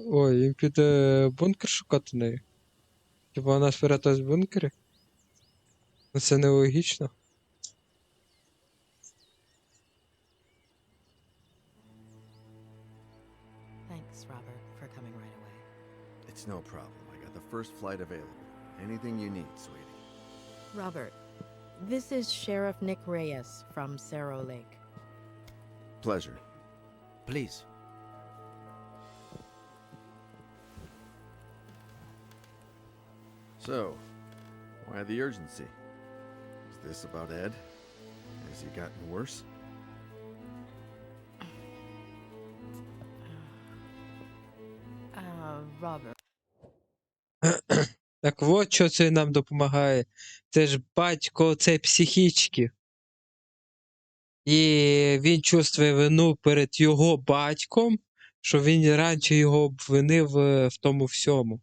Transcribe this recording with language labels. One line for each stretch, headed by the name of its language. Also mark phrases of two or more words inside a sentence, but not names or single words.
Ukrainian: Ой, він піде бункер шукати неї. Типа вона спряталась в бункері? Ну це нелогічно.
English: Thanks, Robert, for coming right away. It's no problem. I got the first flight available. Anything you need, sweetie. Robert, this is Sheriff Nick Reyes from Cerro Lake. Pleasure. Please. So, why the urgency? Is this about Ed? Has he gotten worse? Robert.
Ukrainian: Так от що це нам допомагає. Це ж батько цей психічки. І він чувствує вину перед його батьком, що він раніше його обвинив в тому всьому.